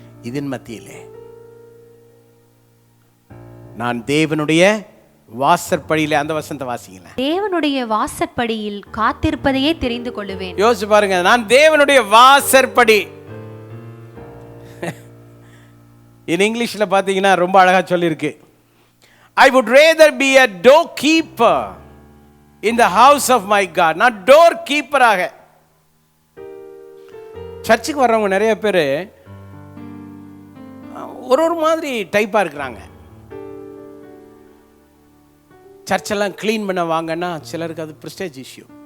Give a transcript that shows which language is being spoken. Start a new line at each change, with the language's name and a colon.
Tamil: இதன் மத்தியிலே நான் தேவனுடைய வாசற்படியில, அந்த வசனத்தை வாசிங்களேன், தேவனுடைய வாசற்படியில் காத்திருப்பதையே தெரிந்து கொள்ளுவேன். யோசிச்சு பாருங்க, நான் தேவனுடைய வாசற்படி. இன் இங்கிலீஷ்ல பாத்தீங்கன்னா ரொம்ப அழகா சொல்லியிருக்கு.
English: I would rather be a doorkeeper in the house of my God.
Tamil: நான் டோர் கீப்பராக. சர்ச்சுக்கு வர்றவங்க நிறைய பேர் ஒரு மாதிரி டைப்பாக இருக்கிறாங்க. சர்ச்செல்லாம் க்ளீன் பண்ண வாங்கன்னா சிலருக்கு அது ப்ரெஸ்டேஜ் இஷ்யூ.